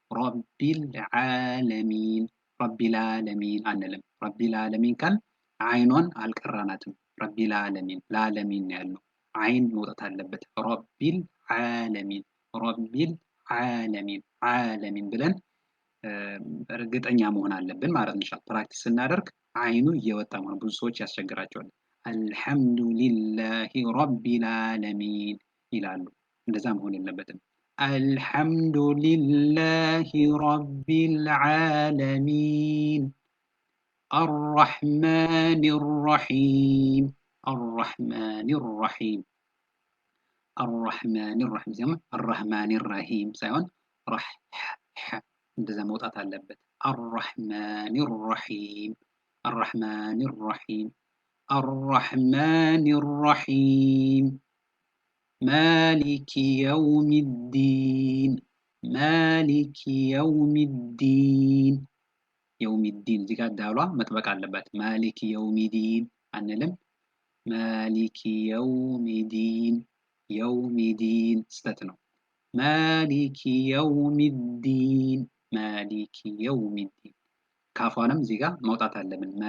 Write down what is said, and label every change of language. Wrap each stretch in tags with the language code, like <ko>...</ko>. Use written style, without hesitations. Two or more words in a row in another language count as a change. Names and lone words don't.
<ar>رب العالمين</ar> <am>አንልም።</am> <ar>رب العالمين</ar> <am>ካል አይኗን አልቀራናትም።</am> <ar>رب العالمين للعالمين</ar> <am>ያለው አይን መውጣት አለበት።</am> <ar>رب العالمين</ar> <am>ብለን እርግጠኛ መሆን አለብን ማለት ነው። ፕራክቲስ ስናደርግ አይኑ እየወጣ መሆን ብዙ ሰዎች ያስቸግራቸዋል።</am> <ar>الحمد لله رب العالمين</ar> <am>ይላሉ። እንደዛ መሆን የለበትም።</am> <ar>الحمد لله رب العالمين الرحمن الرحيم زي الرحمن الرحيم سايون رح</ar> <am>እንደዛ መውጣት አለበት።</am> <ar>الرحمن الرحيم مالك يوم الدين يوم الدين</ar> <am>እዚህ ጋር ዳሏ መጥበቅ አለበት።</am> <ar>مالك يوم الدين አንልም። مالك يوم</ar> <am>ዲን ስተት ነው።</am> <ar>مالك يوم الدين</ar> <am>ካፏንም እዚህ ጋር መውጣት አለብን።</am>